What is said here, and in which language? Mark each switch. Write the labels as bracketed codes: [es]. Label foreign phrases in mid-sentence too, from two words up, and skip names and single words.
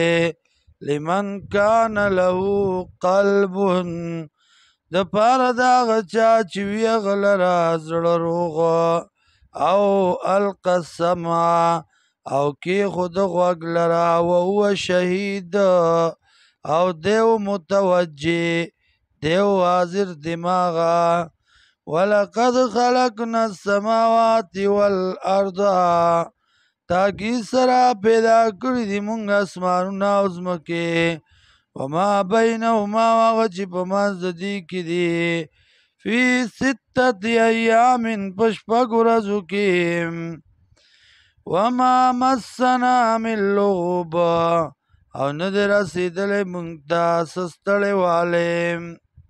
[ar] لمن کان له قلب، [ps] د پاره د هغه چا چې وي هغه لره زړه روغ. او [ar] القی السمع، [ps] او کېښود غوږ لره. [ar] وهو شهید، [ps] او دیو متوجه، دیو حاضر دماغه. [ar] ولقد خلقنا السماوات والارض، [ps] تاکي سره پیدا کړي دي مونږ اسمانونه او ځمکې. [ar] وما بینهما، [ps] هغه چې په منځ د دې کې دي. [ar] فی 6 ایام، [ps] په 6 ورځو کې. [ar] وما مسنا من لغوب، [ps] او نه دی رسېدلی مونږ ته څه ستړی والی.